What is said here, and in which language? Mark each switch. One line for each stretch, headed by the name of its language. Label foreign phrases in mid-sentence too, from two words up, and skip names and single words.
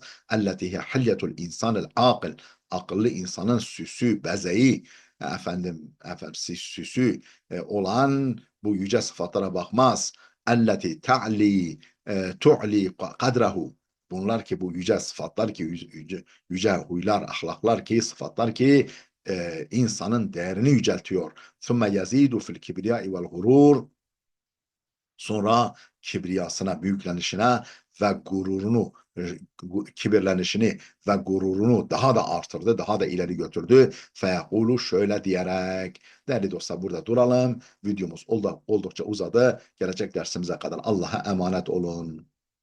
Arabic: التي هي حلية الإنسان العاقل.
Turkish: Akıllı insanın süsü, bezeyi, efendim süsü olan bu yüce sıfatlara bakmaz.
Arabic: التي تعلي قدره.
Turkish: Bunlar ki, bu yüce sıfatlar ki, yüce huylar, ahlaklar ki, sıfatlar ki insanın değerini yüceltiyor.
Arabic: ثُمَّ يَزِيدُ فِي الْكِبْرِيَاءِ وَالْغُرُورِ.
Turkish: Sonra kibriyasına, büyüklenişine ve gururunu, kibirlenişini ve gururunu daha da artırdı, daha da ileri götürdü. Feyekulu, şöyle diyerek. Değerli dostlar, burada duralım. Videomuz oldukça uzadı. Gelecek dersimize kadar Allah'a emanet olun.